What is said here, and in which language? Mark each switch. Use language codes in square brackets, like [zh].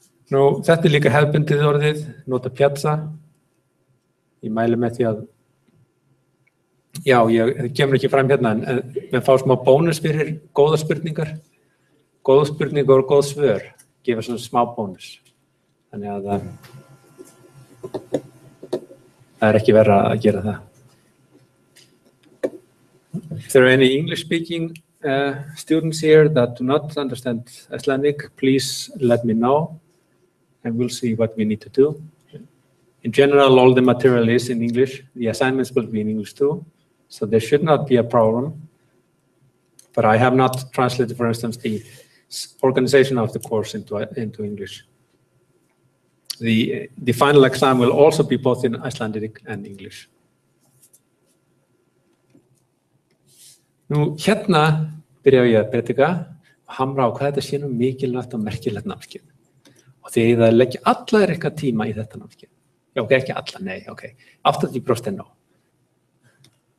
[is] Nú, þetta er líka hefðbundið orðið, nota Piazza. Ég mæli með því að það kemur ekki fram hérna, en við fá smá bónus fyrir góða spurningar. Góð spurningar og góð svör gefa svona smá bónus. Þannig að það er ekki verra að gera það. [en] If there are any English-speaking students here that do not understand Icelandic, please let me know, and we'll see what we need to do. In general, all the material is in English. The assignments will be in English too, so there should not be a problem. But I have not translated, for instance, the organization of the course into English. The final exam will also be both in Icelandic and English. [is] Nú, hérna byrja ég að predika og hamra á hvað þetta sé nú mikilvægt og merkilegt námskeið. Og því það leggja allar eitthvað tíma í þetta námskeið. Já, ekki alla, nei, 80% nóg.